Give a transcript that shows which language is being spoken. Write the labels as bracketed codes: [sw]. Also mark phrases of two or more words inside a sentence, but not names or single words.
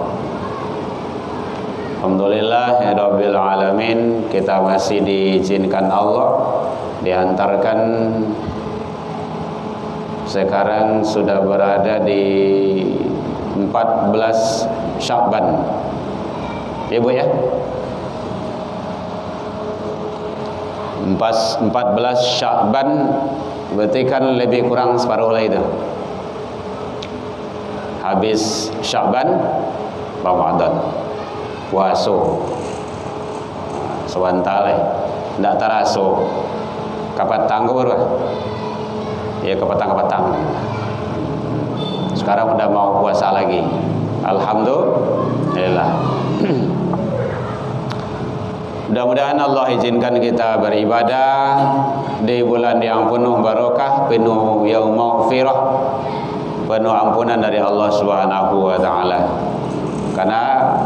[ar] الحمد لله رب العالمين, [id] kita masih diizinkan Allah diantarkan, sekarang sudah berada di 14 Sya'ban, ya Bu ya, 14 Sya'ban, berarti kan lebih kurang separuh lah itu. Habis Sya'ban Ramadan, [min] puaso sewantale ndak taraso kapatang baru ya, kapatang [id] sekarang udah mau puasa lagi, [min] alhamdulillah. [id] Mudah-mudahan Allah izinkan kita beribadah di bulan yang penuh barokah, penuh [ar] يوم مغفرة, [id] penuh ampunan dari Allah [ar] سبحانه وتعالى.